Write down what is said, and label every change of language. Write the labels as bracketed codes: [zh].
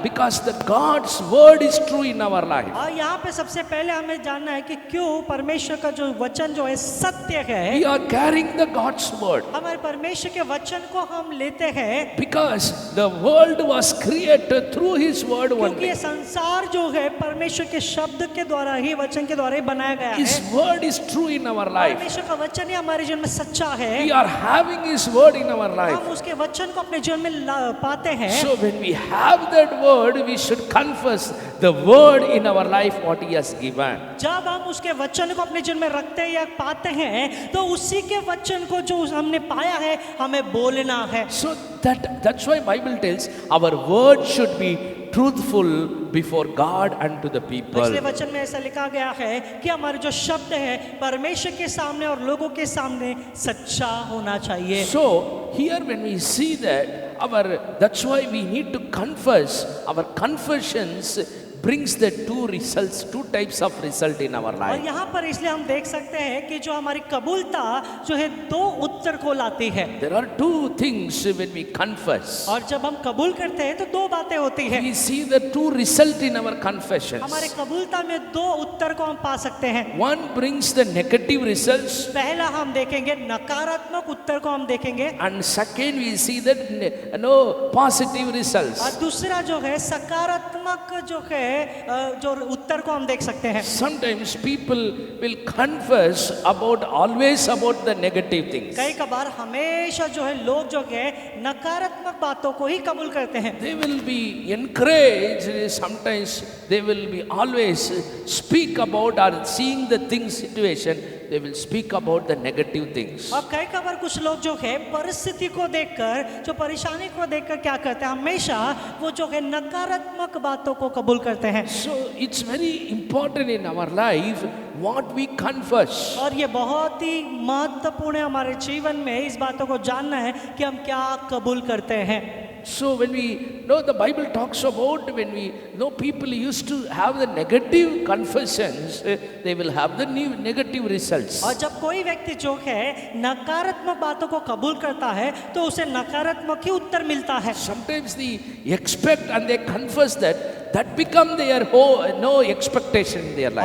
[en] Because the God's word is true in our life. [hi] और यहाँ पे सबसे पहले हमें जानना है कि क्यों परमेश्वर का जो वचन जो है सत्य है। [en] We are carrying the God's word. [hi] हमारे परमेश्वर के वचन को हम लेते हैं [en] Because the world was created through His word [hi] क्योंकि [en] only. [hi] ये संसार जो है परमेश्वर के शब्द के द्वारा ही, वचन के द्वारा ही बनाया गया [en] His [hi] है। [en] word is true in our life. [hi] परमेश्वर का वचन ही हमारे जीवन में सच्चा है। [en] We are having His word in our life. [hi] हम उसके वचन को अपने जीवन में पाते हैं। [en] So when we have that word, we should confess the word in our life what He has given. [hi] जब हम उसके वचन को अपने जीवन में रखते हैं या पाते हैं तो उसी के वचन को जो हमने पाया है हमें बोलना है। [en] So that's why Bible tells our word should be truthful before God and to the people. [hi] इसलिए वचन में ऐसा लिखा गया है कि हमारे जो शब्द है परमेश्वर के सामने और लोगों के सामने सच्चा होना चाहिए। [en] So here when we see that that's why we need to confess. Our confessions brings the two types of result in our [hi] और [en] life. [hi] यहाँ पर इसलिए हम देख सकते हैं कि जो हमारी कबूलता जो है दो उत्तर को लाती है। [en] There are two things when we confess. [hi] और जब हम कबूल करते हैं तो दो बातें होती है। [en] We see the two result in our confessions. [hi] हमारे कबूलता में दो उत्तर को हम पा सकते हैं। [en] One brings the negative results, [hi] पहला हम देखेंगे नकारात्मक उत्तर को हम देखेंगे [en] and second we see that positive results. [hi] और दूसरा जो है सकारात्मक जो है जो उत्तर को हम देख सकते हैं। [en] Sometimes people will confess always about the negative things. [hi] कई कबार हमेशा जो है लोग जो है नकारात्मक बातों को ही कबूल करते हैं। [en] They will be encouraged, sometimes they will be always speak about or seeing the things situation, they will speak about the negative things. [hi] और कई कबार कुछ लोग जो है परिस्थिति को देखकर, जो परेशानी को देखकर क्या करते हैं, हमेशा वो जो है नकारात्मक बातों को कबूल करते हैं। [en] So it's very important in our life what we confess. [hi] और ये बहुत ही महत्वपूर्ण है हमारे जीवन में इस बातों को जानना है कि हम क्या कबूल करते हैं। [en] So when we know, the Bible talks about when we know people used to have the negative confessions, they will have the negative results. [hi] और जब कोई व्यक्ति जो है नकारात्मक बातों को कबूल करता है तो उसे नकारात्मक ही उत्तर मिलता है। [en] Sometimes they expect and they confess that become their no expectation in their life.